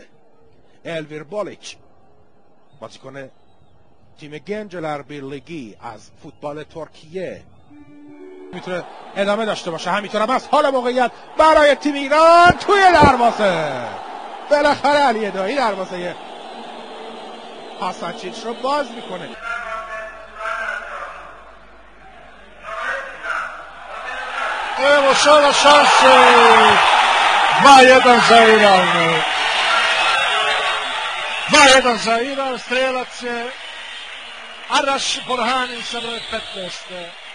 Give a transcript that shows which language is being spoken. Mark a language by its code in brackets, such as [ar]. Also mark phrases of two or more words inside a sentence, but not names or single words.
[fa] الویر بالچ، بازیکن تیم گنجلر بیرلیگی از فوتبال ترکیه، میتونه ادامه داشته باشه. همینطور هم هست. حالا موقعیت برای تیم ایران توی دروازه. بالاخره علی ادایی دروازه حسنچیچ رو باز میکنه. [sr] Evo sada šanse, 2-1 za Iran. 2-1 za Iran, strelac je Araš Borhanin sa broj 15.